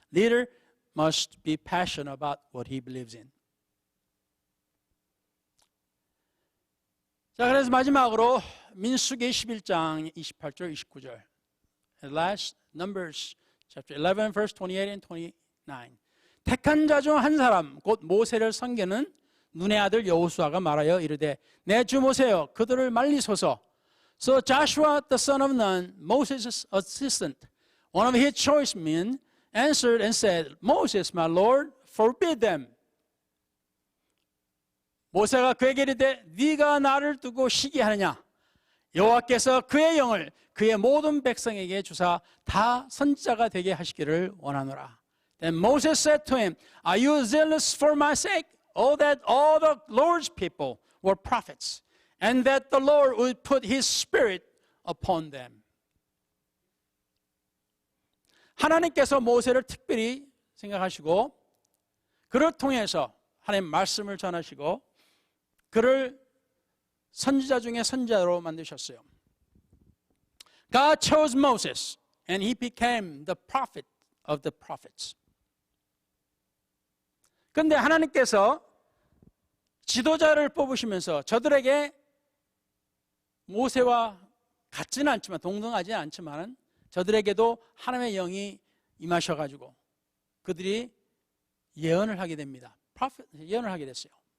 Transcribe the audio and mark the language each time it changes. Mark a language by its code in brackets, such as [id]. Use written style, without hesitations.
[en] Leader must be passionate about what he believes in. [ko] 자, 그래서 마지막으로 민수기 11장 28절 29절. [en] At last, Numbers chapter 11 verse 28 and 29. [ko] 택한 자 중 한 사람 곧 모세를 섬기는 눈의 아들 여호수아가 말하여 이르되 내 주 모세여 그들을 말리소서. [en] So Joshua the son of Nun, Moses' assistant, one of his choice men, answered and said, Moses, my Lord, forbid them. [ko] 모세가 그에게 이르되 네가 나를 두고 시기하느냐? 여호와께서 그의 영을 그의 모든 백성에게 주사 다 선지자가 되게 하시기를 원하노라. [en] Then Moses said to him, Are you zealous for my sake? Oh, that all the Lord's people were prophets, and that the Lord would put His Spirit upon them. [ko] 하나님께서 모세를 특별히 생각하시고 그를 통해서 하나님 말씀을 전하시고 그를 선지자 중에 선지자로 만드셨어요. [en] God chose Moses and he became the prophet of the prophets. [ko] 그런데 하나님께서 지도자를 뽑으시면서 저들에게 모세와 같지는 않지만 동등하지는 않지만 저들에게도 하나님의 영이 임하셔가지고 그들이 예언을 하게 됩니다. 예언을 하게 됐어요.